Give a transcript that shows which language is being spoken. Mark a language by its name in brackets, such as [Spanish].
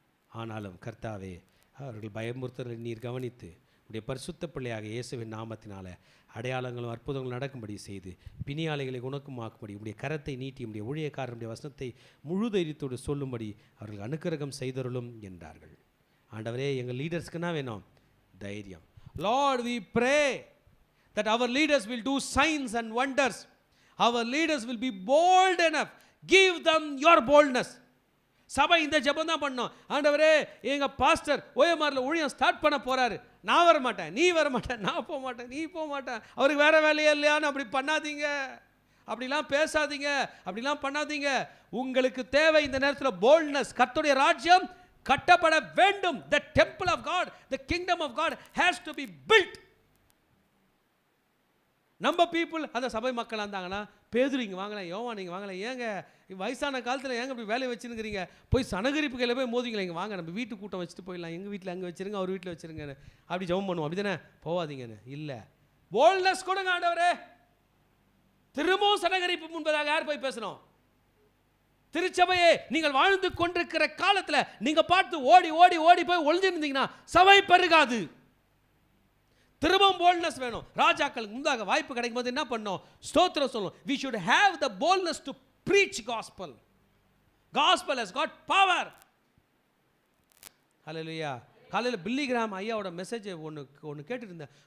[Tamil] ஆனாலும் கர்த்தாவே, அவர்கள் பயமுறுத்தலை நீர் கவனித்து உடைய பரிசுத்த பிள்ளையாக இயேசுவின் நாமத்தினால அடையாளங்களும் அற்புதங்களும் நடக்கும்படி செய்து பிணியாலைகளை குணக்குமாக்கும்படி உடைய கரத்தை நீட்டி உடைய ஊழியக்காரனுடைய வசனத்தை முழு தைரியத்தோடு சொல்லும்படி அவர்கள் அனுக்கிரகம் செய்தருளும் என்றார்கள். ஆண்டவரே, எங்கள் லீடர்ஸ்க்குன்னா வேணும் தைரியம். [English] Lord, we pray that our leaders will do signs and wonders. Our leaders will be bold enough. Give them your boldness. [Tamil] சபை இந்த ஜெபம் தான் பண்ணோம். ஆண்டவரே, எங்கள் பாஸ்டர் ஓஎம்ஆரில் ஊழியம் ஸ்டார்ட் பண்ண போகிறாரு. நான் வர மாட்டேன், நீ வர மாட்டேன், நான் போக மாட்டேன், நீ போக மாட்டேன், அவருக்கு வேறு வேலையே இல்லையான்னு அப்படி பண்ணாதீங்க, அப்படிலாம் பேசாதீங்க, அப்படிலாம் பண்ணாதீங்க. உங்களுக்கு தேவை இந்த நேரத்தில் போல்ட்னஸ். கர்த்தருடைய ராஜ்யம் கட்டப்பட வேண்டும். [English] The temple of God, the kingdom of God has to be built. [Tamil] நம்ம பீப்புள் அந்த சபை மக்கள் இருந்தாங்கன்னா, பேதுரு இங்கே வாங்கலாம், யோவான் நீங்கள் வாங்கலாம், ஏங்க வயசான காலத்தில் ஏங்க இப்படி வேலையை வச்சுருக்கிறீங்க, போய் சனகரிப்பு கையில் போய் மோதிங்களா, இங்கே வாங்க நம்ம வீட்டு கூட்டம் வச்சுட்டு போயிடலாம், எங்கள் வீட்டில் அங்கே வச்சுருங்க, அவர் வீட்டில் வச்சுருங்கன்னு அப்படி ஜெபம் பண்ணுவோம். அப்படி தானே? போவாதீங்கன்னு இல்லை, போல்ட்னஸ் கொடுங்க ஆண்டவரே. திரும்பவும் சனகரிப்பு முன்பதாக யார் போய் பேசணும்? திருச்சபையே, நீங்கள் வாழ்ந்து கொண்டிருக்கிற காலத்தில் நீங்கள் பார்த்து ஓடி ஓடி ஓடி போய் ஒளிஞ்சிருந்தீங்கன்னா சபை பெருகாது. திரும்பவும் போல்ட்னஸ் வேணும். ராஜாக்களுக்கு முந்தாக வாய்ப்பு கிடைக்கும் போது என்ன பண்ணோம்? ஸ்தோத்திரம் சொல்லணும். [English] We should have the boldness to preach gospel. Gospel has got power. Hallelujah. [Tamil] காலையில் பில்லி கிராம் ஐயாவோட மெசேஜ் ஒன்று கேட்டுட்டு இருந்தேன்.